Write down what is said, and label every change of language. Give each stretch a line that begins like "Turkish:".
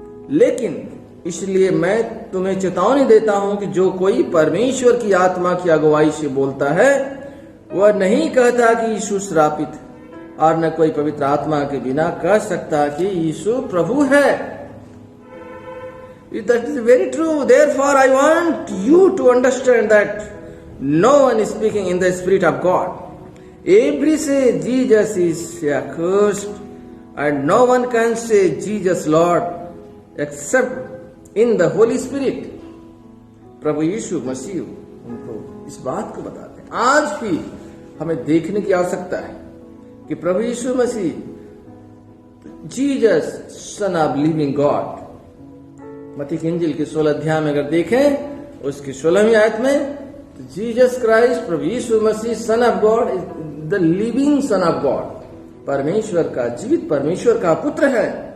Hindi: लेकिन इसलिए मैं तुम्हें चेतावनी देता हूं कि जो कोई परमेश्वर की आत्मा की अगुवाई से बोलता है, वह नहीं कहता कि यीशु श्रापित, और न कोई पवित्र आत्मा के बिना कह सकता कि यीशु प्रभु है।
English: That is very true. Therefore, I want you to understand that no one is speaking in the Spirit of God. Every say Jesus is accursed, and no one can say Jesus Lord except in the Holy Spirit.
Hindi: प्रभु यीशु मसीह उनको इस बात को बताते हैं। आज भी हमें देखने की आवश्यकता है कि प्रभु यीशु मसीह
English: Jesus son of living God,
Hindi: मत्ती की इंजील के 16 अध्याय में अगर देखें उसकी 16वीं आयत में, Jesus Christ, Prabhu Yeshu Masih
English: son of God, the living son of God,
Hindi: परमेश्वर का जीवित परमेश्वर का पुत्र है।